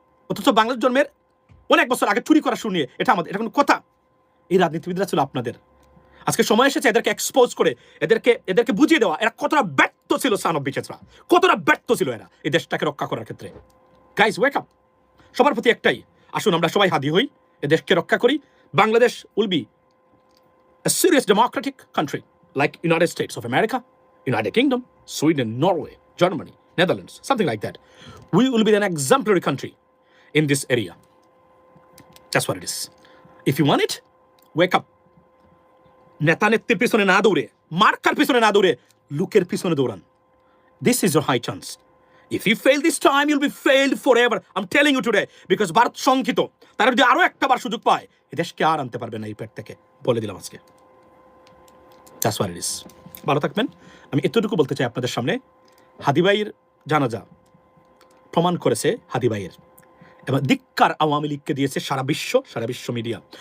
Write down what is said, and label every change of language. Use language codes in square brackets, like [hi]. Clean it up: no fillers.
[bn] অথচ বাংলাদেশ জন্মের অনেক বছর আগে চুরি করা শুনিয়ে এটা আমাদের, এটা কোনো কথা? এই রাজনীতিবিদরা ছিল আপনাদের। আজকে সময় এসেছে এদেরকে এক্সপোজ করে এদেরকে বুঝিয়ে দেওয়া এরা কতটা ব্যর্থ ছিল। [en] son of বিচেসরা [bn] কতটা ব্যর্থ ছিল এরা এই দেশটাকে রক্ষা করার ক্ষেত্রে। [en] Guys wake up. [bn] সবার প্রতি একটাই, আসুন আমরা সবাই হাদি হই, এ দেশকে রক্ষা করি। [en] Bangladesh will be a serious democratic country like United States of America, United Kingdom, Sweden, Norway, Germany, Netherlands, something like that. We will be an exemplary country in this area. That's what it is. If you want it, wake up. [bn] নেতা নেত্রীর পিছনে না দৌড়ে, marker পিছনে না দৌড়ে, লুকের পিছনে দৌড়ান। [en] This is your high chance. If you fail this time, you'll be failed forever. I'm telling you today, because [bn] Bharat শঙ্কিত। তারা যদি আরো একটা বার সুযোগ পায়, এই দেশকে আর আনতে পারবে না এই পেট থেকে, বলে দিলাম আজকে। [en] That's what it is. [bn] ভালো থাকবেন। আমি এতটুকু বলতে চাই আপনাদের সামনে, হাদি ভাইয়ের জানাজা প্রমাণ করেছে হাদি ভাইয়ের, এবং ধিক্কার আওয়ামী লীগকে দিয়েছে সারা বিশ্ব মিডিয়া।